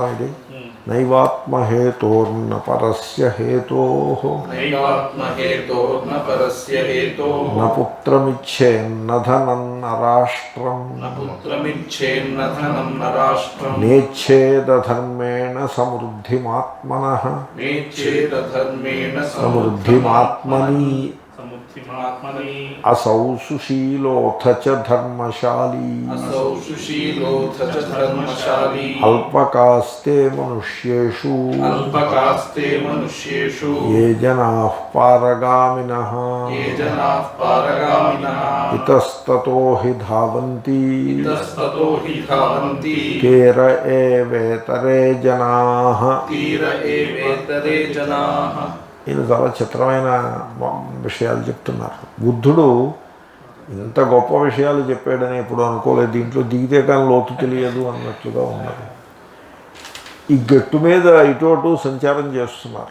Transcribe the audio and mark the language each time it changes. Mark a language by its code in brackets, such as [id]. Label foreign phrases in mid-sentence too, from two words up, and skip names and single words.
[sa] ఇది నైవాత్మహేతోర్న పరస్య హేతోః న పుత్రమిచ్ఛేన్న ధనం న రాష్ట్రం నేచ్ఛేదధర్మేణ సమృద్ధిమాత్మనః సమృద్ధిమాత్మని असौ सुशीलोऽथ च धर्मशाली अल्पकास्ते मनुष्येषु ये जनाः पारगामिनः इतस्ततो हि धावन्ति तेर एवेतरे जनाः. [te] ఈయన చాలా చిత్రమైన విషయాలు చెప్తున్నారు. బుద్ధుడు ఇంత గొప్ప విషయాలు చెప్పాడని ఎప్పుడు అనుకోలేదు. దీంట్లో దిగితే కానీ లోతు తెలియదు అన్నట్లుగా ఉన్నారు. ఈ గట్టు మీద ఇటు అటు సంచారం చేస్తున్నారు.